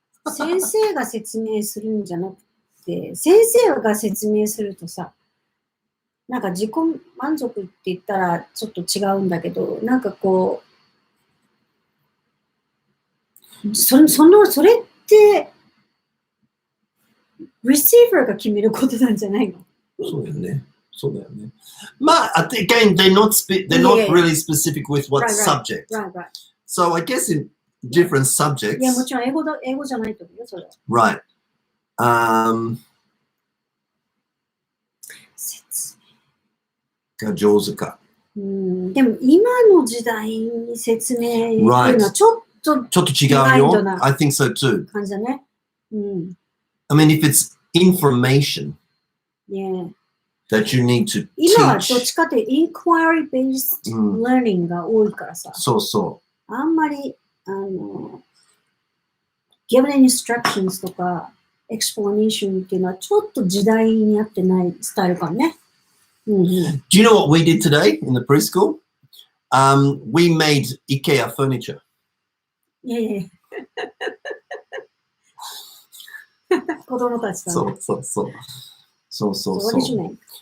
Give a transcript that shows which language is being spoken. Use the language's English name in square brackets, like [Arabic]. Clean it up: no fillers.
[Japanese] 先生が説明するんじゃなくて、先生が説明するとさ、なんか自己満足って言ったらちょっと違うんだけど、なんかこう、それって、receiver が決めることなんじゃないの？そうだよね。 [English] まあ、again, they're not really specific with what subject. Right. So I guess in different subjects. [Japanese] いや、もちろん英語じゃないと思うよ、それは。 [English] Right. [Japanese] 説明が上手か。でも今の時代に説明っていうのはちょっと違うよ。 [English] I think so too. [Japanese] 感じだね。 [English] I mean, if it's information that you need to teach. [Japanese] 今はどっちかというと inquiry based learning が多いからさ。そう。あんまりgiven instructions とか explanation っていうのはちょっと時代に合ってないスタイルかもね。 [English] Do you know what we did today in the preschool? We made IKEA furniture. [Japanese] いや。子供たちだね。そう。 [English] What did you make?